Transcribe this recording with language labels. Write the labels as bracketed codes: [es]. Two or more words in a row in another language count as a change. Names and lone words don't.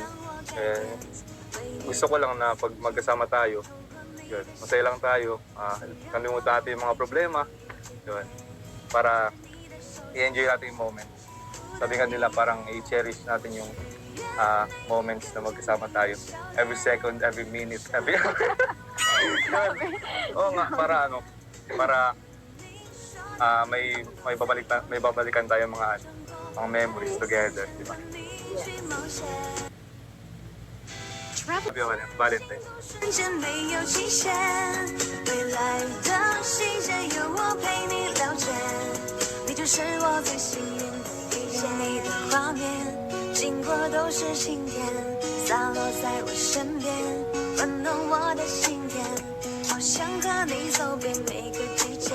[tl] Gusto ko lang na pag magkasama tayo, yun, masaya lang tayo, kalimutan natin yung mga problema, yun, para i-enjoy natin yung moment. Sabi nga nila parang i-cherish natin yung moments na magkasama tayo. [en] Every second, every minute, every... [tl] Oo nga, para may babalikan tayo mga [en] memories together, [tl] di ba? Sabi ko, Valentine. [zh] 瞬间没有期限，未来的新鲜有我陪你聊天，你就是我最幸运的遇见你的画面，经过都是晴天，洒落在我身边，温暖我的心田，好想和你走遍每个季节。